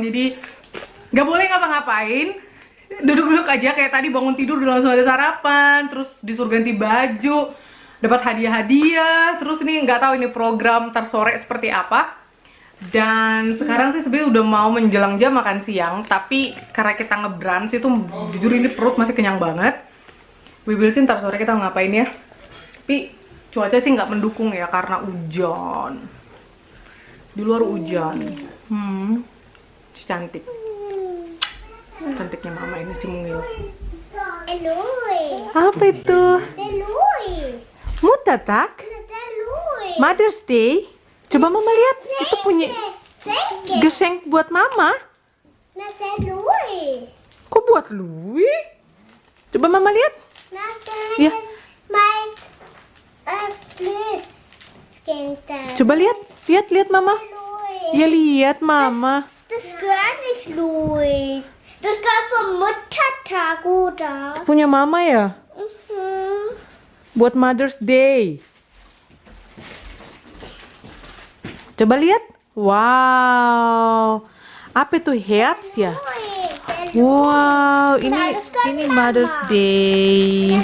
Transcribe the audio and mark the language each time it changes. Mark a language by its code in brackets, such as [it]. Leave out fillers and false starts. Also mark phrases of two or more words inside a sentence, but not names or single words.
[id] Jadi nggak boleh ngapa-ngapain, duduk-duduk aja kayak tadi, bangun tidur udah langsung ada sarapan, terus disuruh ganti baju, dapat hadiah-hadiah, terus ini nggak tahu ini program ntar sore seperti apa. Dan sekarang sih sebenarnya udah mau menjelang jam makan siang, tapi karena kita ngebrunch itu jujur ini perut masih kenyang banget. [en] We will see [id] ntar sore kita ngapain ya. Tapi cuaca sih nggak mendukung ya karena hujan. Di luar hujan. Cantik. Cantiknya Mama ini si mungil. Apa itu? Mutatak? Mother's Day? Coba Mama lihat. Itu punya geseng buat Mama. Kok buat Louis? Coba Mama lihat. Ya. Coba lihat. Lihat Mama. Ya lihat Mama. [de] Das gehört nicht Louis. Das gehört vom Muttertag, oder? [id] Punya Mama ya? Buat Mother's Day. Coba lihat. Wow. Apa itu Herz ya? Wow, ini Mother's Day.